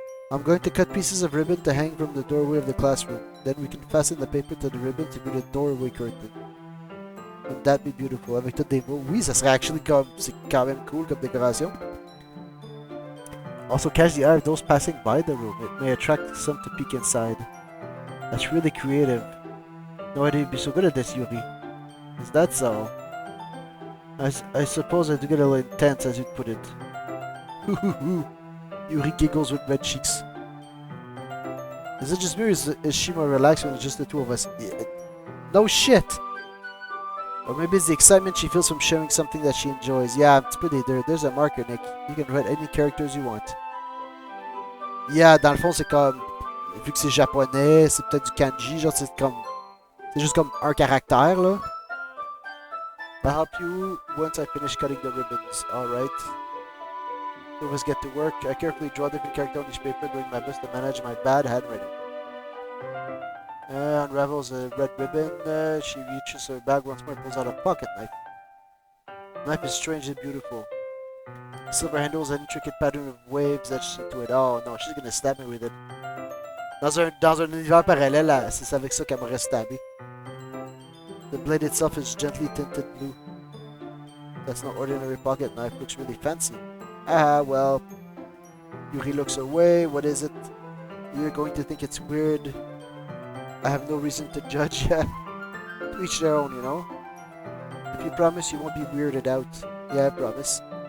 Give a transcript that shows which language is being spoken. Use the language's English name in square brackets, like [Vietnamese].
[English] I'm going to cut pieces of ribbon to hang from the doorway of the classroom. Then we can fasten the paper to the ribbon to be the doorway curtain. Wouldn't that be beautiful? [French] Avec toutes des mots. Oui, ça serait actually comme... C'est quand même cool comme décoration. [English] Also catch the eye of those passing by the room. It may attract some to peek inside. That's really creative. No idea you'd be so good at this, Yuri. Is that so? I suppose I do get a little intense, as you'd put it. Yuri giggles with red cheeks. Is it just me or is she more relaxed when it's just the two of us? Yeah. No shit! Or maybe it's the excitement she feels from sharing something that she enjoys. Yeah, it's pretty there. There's a marker, Nick. You can write any characters you want. [French] Yeah, dans le fond, c'est comme... Vu que c'est japonais, c'est peut-être du kanji, genre c'est comme... C'est juste comme un caractère, là. [English] I'll help you once I finish cutting the ribbons. Alright. Two of us get to work. I carefully draw different characters on each paper, doing my best to manage my bad handwriting. Unravels a red ribbon. She reaches her bag once more and pulls out a pocket knife. The knife is strangely beautiful. The silver handle has an intricate pattern of waves etched into it. Oh no, she's gonna stab me with it. [French] Dans un univers parallèle, c'est avec ça qu'elle m'aurait stabé. [English] The blade itself is gently tinted blue. That's not ordinary pocket knife, looks really fancy. Ah, well. Yuri looks away. What is it? You're going to think it's weird. I have no reason to judge. To each their own, you know? If you promise you won't be weirded out. Yeah, I promise.